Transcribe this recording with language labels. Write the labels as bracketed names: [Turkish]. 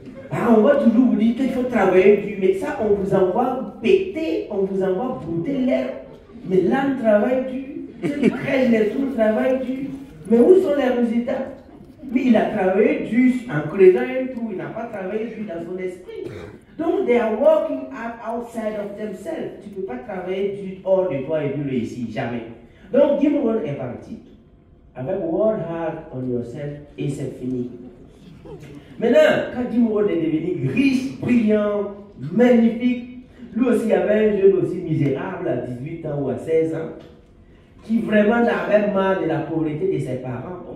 [French] Ah, on va toujours vous dire qu'il faut travailler dur, mais ça, on vous envoie péter, on vous envoie brouter l'air. Mais l'âme travaille dur, ceux qui crèchent les tours travaillent dur. Mais où sont les résultats? Mais il a travaillé dur en creusant un trou, il n'a pas travaillé dur dans son esprit. [English] Donc, they are working outside of themselves. [French] Tu ne peux pas travailler dur hors de toi et puis réussir, jamais. Donc, Jim Rohn est parti. Avec work hard on yourself et c'est fini. Maintenant, quand Jim Rohn est devenu riche, brillant, magnifique, lui aussi avait un jeune aussi misérable à 18 ans ou à 16 ans, qui vraiment avait marre de la pauvreté de ses parents.